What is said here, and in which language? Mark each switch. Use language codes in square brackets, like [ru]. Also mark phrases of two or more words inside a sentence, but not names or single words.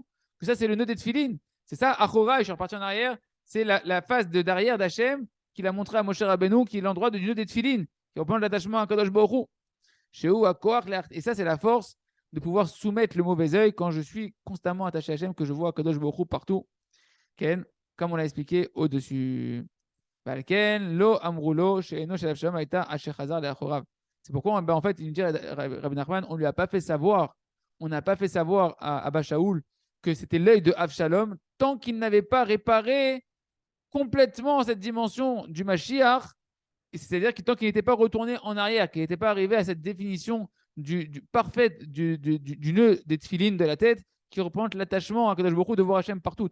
[fr] Que ça, c'est le nœud des tefilines. C'est ça, Achora, je suis reparti en arrière, c'est la face d'arrière d'Hachem qu'il a montré à Moshe Rabbeinu, qui est l'endroit du nœud des tefilines, qui reprend l'attachement à [he] קדוש ברוך הוא. [fr] Chez où, à quoi, et ça, c'est la force de pouvoir soumettre le mauvais œil quand je suis constamment attaché à Hachem, que je vois [he] קדוש ברוך הוא [fr] partout. Ken, comme on l'a expliqué au-dessus. [he] לא אמרו לו, שעינו של אבשלום הייתה אשר חזר לאחוריו. [fr] C'est pourquoi, en fait, il nous dit, Rabbi Nachman, on lui a pas fait savoir, on n'a pas fait savoir à Abba Shaoul que c'était l'œil de Avshalom tant qu'il n'avait pas réparé complètement cette dimension du Mashiach, c'est-à-dire que tant qu'il n'était pas retourné en arrière, qu'il n'était pas arrivé à cette définition parfaite du nœud des tefilines de la tête, qui représente l'attachement à [he] קדוש ברוך הוא [fr] de voir Hachem partout.